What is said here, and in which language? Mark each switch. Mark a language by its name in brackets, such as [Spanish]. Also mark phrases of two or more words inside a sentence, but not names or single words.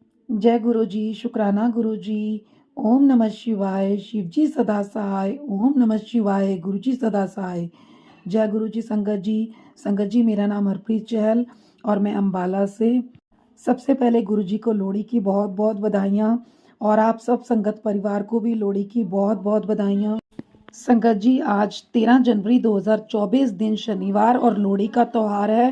[Hindi] जय गुरु जी, शुक्राना गुरु जी। [Sanskrit] ओम नमः शिवाय, [Hindi] शिव जी सदा सहाय। [Sanskrit] ओम नमः शिवाय, [Hindi] गुरु जी सदा सहाय। जय गुरु जी संगत जी। संगत जी, मेरा नाम हरप्रीत चहल और मैं अम्बाला से। सबसे पहले गुरु जी को लोहड़ी की बहुत बहुत बधाइयाँ और आप सब संगत परिवार को भी लोहड़ी की बहुत बहुत बधाइयाँ। संगत जी, आज 13 जनवरी 2024 दिन शनिवार और लोहड़ी का त्यौहार है।